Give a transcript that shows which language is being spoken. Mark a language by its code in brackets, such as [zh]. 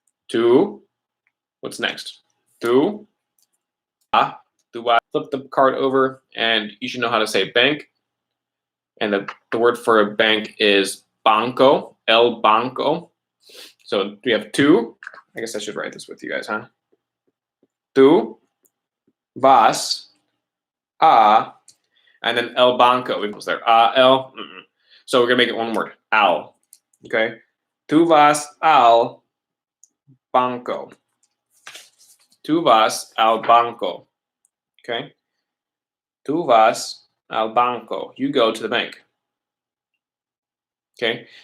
[en] Tú, what's next? [es] Tú, tú vas. [en] Flip the card over, and you should know how to say bank. And the word for a bank is banco, [es] el banco. [en] So we have tú. I guess I should write this with you guys, huh? [es] Tú vas a, and then el banco. [en] We was there. El. So we're gonna make it one word. [es] Al. Okay. Tú vas al banco. Tú vas al banco. Okay. Tú vas al banco. [en] You go to the bank. [es] Okay.